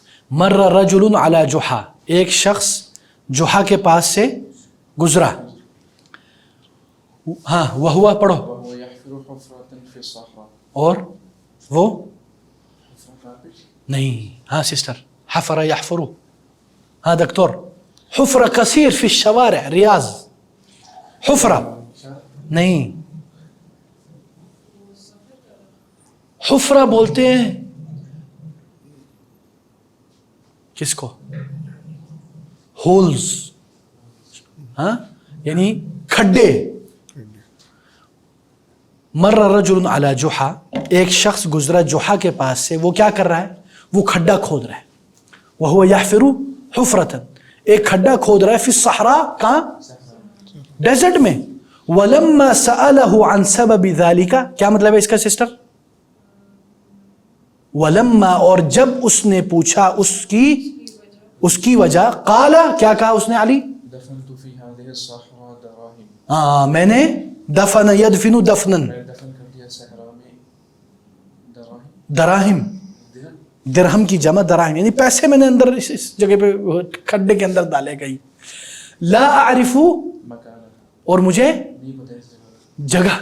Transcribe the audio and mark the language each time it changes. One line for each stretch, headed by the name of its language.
Arabic: مر رجل علی جحا،
Urdu: ایک شخص جحا کے پاس سے گزرا. ہاں وہوا پڑھو.
Arabic: وهو يحفر حفرة في الصحراء.
Urdu: اور وہ نہیں.
Arabic: ہاں سسٹر، حفر یحفر. ہاں دکتور، حفر کثیر فی الشوارع ریاض.
Urdu: حفرہ نہیں، حفرہ بولتے ہیں کس کو؟ ہولز، ہاں یعنی کھڈے.
Arabic: مر رجل علی جحا،
Urdu: ایک شخص گزرا جحا کے پاس سے، وہ کیا کر رہا ہے؟ وہ کھڈا کھود رہا ہے.
Arabic: وہو یحفر حفرۃ،
Urdu: ایک کھڈا کھود رہا ہے
Arabic: فی الصحراء،
Urdu: کہاں؟ ڈیزرٹ میں.
Arabic: ولما سألہ عن سبب ذلک،
Urdu: کیا مطلب ہے اس کا سسٹر؟ ولما، اور جب اس نے پوچھا اس کی وجہ، قال، کیا کہا اس نے علی؟
Arabic: دفنت في هذه الصحراء دراهم.
Urdu: میں نے دفن یدفن دفنن، میں دفن کر دیا صحرا میں دراهم. دراہم، درہم کی جمع دراہم، یعنی پیسے میں نے اندر اس جگہ پہ کھڈے کے اندر ڈالے گئی.
Arabic: لا اعرف، مکان
Urdu: اور مجھے نہیں پتہ اس جگہ.